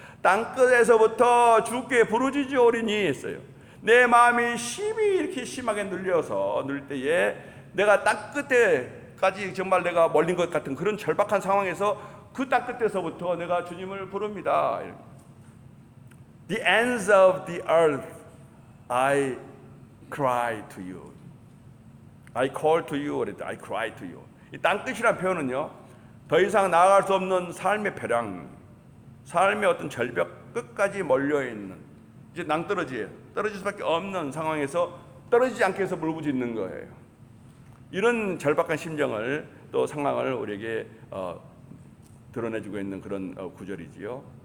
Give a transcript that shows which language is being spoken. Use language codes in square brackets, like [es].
[ko] 땅 끝에서부터 주께 부르짖으오리니 했어요. 내 마음이 심히 이렇게 심하게 눌려서 눌릴 때에 내가 땅 끝에까지 정말 내가 멀린 것 같은 그런 절박한 상황에서 그 땅 끝에서부터 내가 주님을 부릅니다. [en] The ends of the earth, I cry to you. I call to you, I cry to you. [ko] 이 땅끝이라는 표현은요, 더 이상 나아갈 수 없는 삶의 벼랑, 삶의 어떤 절벽 끝까지 몰려있는, 이제 낭떠러지에 떨어질 수밖에 없는 상황에서 떨어지지 않게 해서 물부짖는 거예요. 이런 절박한 심정을, 또 상황을 우리에게 드러내주고 있는 그런 구절이지요.